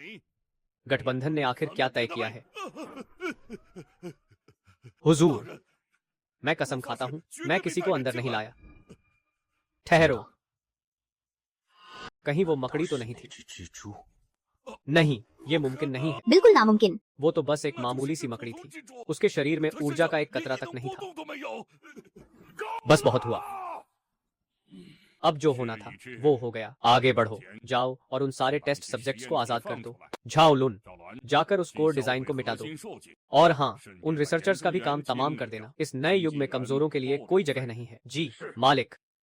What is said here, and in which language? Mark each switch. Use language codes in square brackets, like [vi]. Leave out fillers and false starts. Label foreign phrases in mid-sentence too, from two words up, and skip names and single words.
[hi] गठबंधन ने आखिर क्या तय किया है? हुजूर, मैं कसम खाता हूँ, मैं किसी को अंदर नहीं लाया। ठहरो, कहीं वो मकड़ी तो नहीं थी? [zh] 只蜘蛛， [hi] नहीं, ये मुमकिन नहीं है। बिल्कुल नामुमकिन। वो तो बस एक मामूली सी मकड़ी थी। उसके शरीर में ऊर्जा का एक कतरा तक नहीं था। [zh] 动都没有。 [hi] बस बहुत हुआ। अब जो होना था वो हो गया। आगे बढ़ो, जाओ और उन सारे [en] test subjects [hi] को आजाद कर दो। झाओ लुन, जाकर उस [en] core design [hi] को मिटा दो। और हाँ, उन रिसर्चर्स का भी काम तमाम कर देना। इस नए युग में कमजोरों के लिए कोई जगह नहीं है।